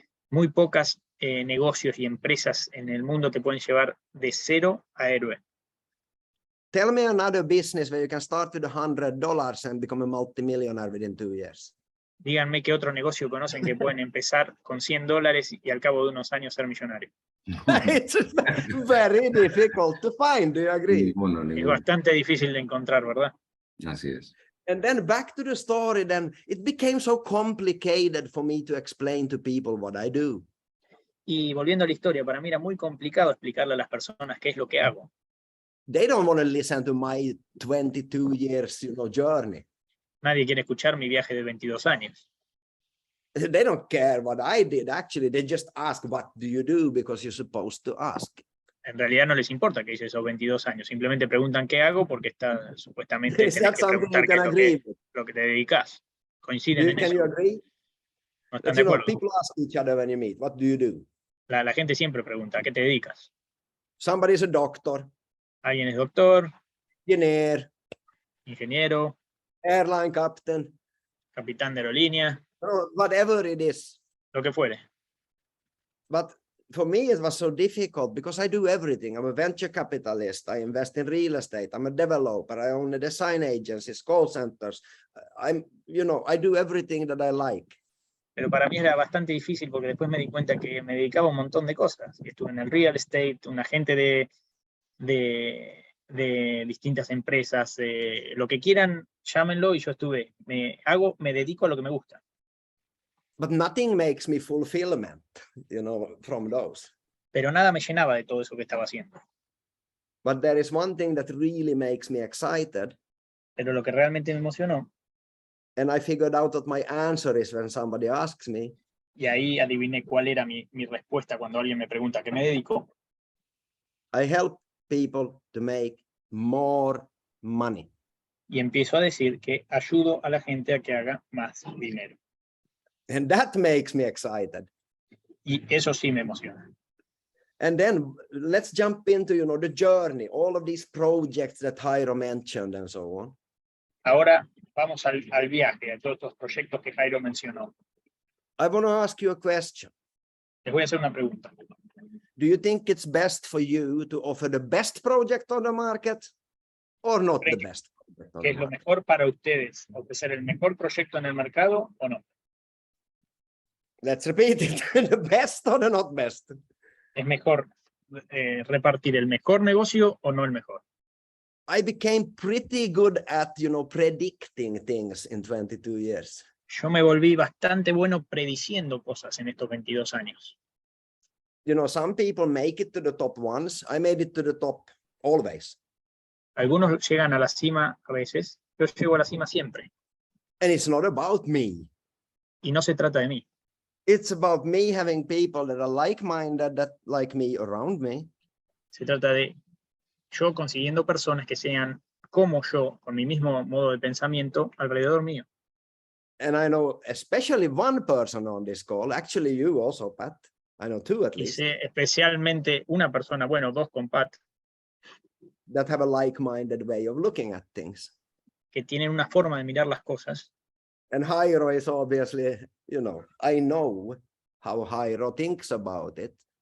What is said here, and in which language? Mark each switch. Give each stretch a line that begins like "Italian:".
Spanish: Muy pocas negocios y empresas en el mundo te pueden llevar de 0 a héroe.
English: Tell me another business where you can start with $100 and become a multimillionaire within 2 years.
Spanish: Díganme qué otro negocio conocen que pueden empezar con $100 y al cabo de unos años ser millonario.
English: It's very difficult to find. Do you agree?
Spanish: Es bastante difícil de encontrar, ¿verdad? Así es.
English: And then back to the story, then it became so complicated for me to explain to people what I do.
Spanish: Y volviendo a la historia, para mí era muy complicado explicarle a las personas qué es lo que hago.
English: They don't want to listen to my 22 years, journey.
Spanish: Nadie quiere escuchar mi viaje de 22 años.
English: They don't care what I did. Actually, they just ask, what do you do? Because you're supposed to ask.
Spanish: En realidad no les importa que hice esos 22 años. Simplemente preguntan qué hago porque está supuestamente tenés que preguntar qué es lo que te dedicas. Coinciden en eso.
English: Can you agree?
Spanish: No están de acuerdo.
English: People ask each other when you meet, what do you do?
Spanish: La gente siempre pregunta, ¿a qué te dedicas?
English: Somebody is a doctor.
Spanish: Alguien es doctor,
English: Engineer,
Spanish: ingeniero,
English: airline captain,
Spanish: capitán de aerolínea,
English: whatever it is.
Spanish: lo que fuere.
English: But for me, it was so difficult because I do everything. I'm a venture capitalist. I invest in real estate. I'm a developer. I own a design agencies, call centers. I do everything that I like.
Spanish: Pero para mí era bastante difícil porque después me di cuenta que me dedicaba a un montón de cosas. Estuve en el real estate, un agente de distintas empresas, lo que quieran, llámenlo, y yo me dedico a lo que me gusta.
English: But nothing makes me fulfillment, from those.
Spanish: Pero nada me llenaba de todo eso que estaba haciendo.
English: But there is one thing that really makes me excited.
Spanish: Pero lo que realmente me emocionó,
English: and I figured out what my answer is when somebody asks me.
Spanish: Y ahí adiviné cuál era mi respuesta cuando alguien me pregunta a qué me dedico.
English: I help people to make more money.
Spanish: Y empiezo a decir que ayudo a la gente a que haga más dinero.
English: And that makes me excited.
Spanish: Y eso sí me emociona.
English: And then let's jump into, the journey, all of these projects that Jairo mentioned and so on.
Spanish: Ahora vamos al viaje, a todos estos proyectos que Jairo mencionó.
English: I want to ask you a question.
Spanish: Les voy a hacer una pregunta.
English: Do you think it's best for you to offer the best project on the market or not the best project on
Spanish: ¿Qué
English: the
Spanish: es lo
English: market?
Spanish: mejor para ustedes? ¿Ofrecer el mejor proyecto en el mercado o no?
English: Let's repeat it. The best or the not best?
Spanish: ¿Es mejor repartir el mejor negocio o no el mejor?
English: I became pretty good at, predicting things in 22 years.
Spanish: Yo me volví bastante bueno prediciendo cosas en estos 22 años.
English: Some people make it to the top once. I made it to the top always.
Spanish: Algunos llegan a la cima a veces, yo llego a la cima siempre.
English: And it's not about me.
Spanish: Y no se trata de mí.
English: It's about me having people that are like-minded, that like me around me.
Spanish: Se trata de yo consiguiendo personas que sean como yo, con mi mismo modo de pensamiento, alrededor mío.
English: And I know especially one person on this call, actually you also, Pat. I know two at
Spanish: Y
English: least.
Spanish: sé especialmente una persona, bueno, dos con Pat,
English: That have a like-minded way of looking at things.
Spanish: que tienen una forma de mirar las cosas.
English: And Jairo is obviously, I know how Jairo thinks about it.